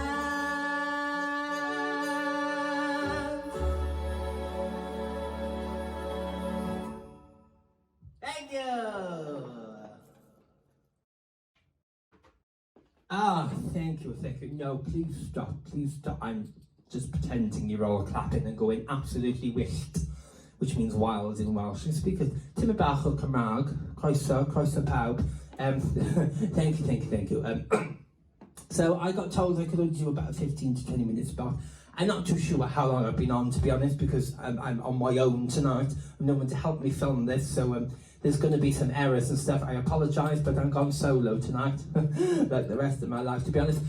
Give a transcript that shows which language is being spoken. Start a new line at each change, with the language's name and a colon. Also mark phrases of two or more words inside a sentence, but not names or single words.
English: Thank you. Ah, thank you, thank you. No, please stop, please stop. I'm just pretending you're all clapping and going absolutely wished, which means wild in Welsh. And speakers,
Welsh: Tim bach o Cymraeg, croeso pawb.
English: Thank you. So I got told I could only do about 15 to 20 minutes, but I'm not too sure how long I've been on, to be honest, because I'm on my own tonight. No one to help me film this, so there's going to be some errors and stuff. I apologise, but I'm gone solo tonight, like the rest of my life, to be honest.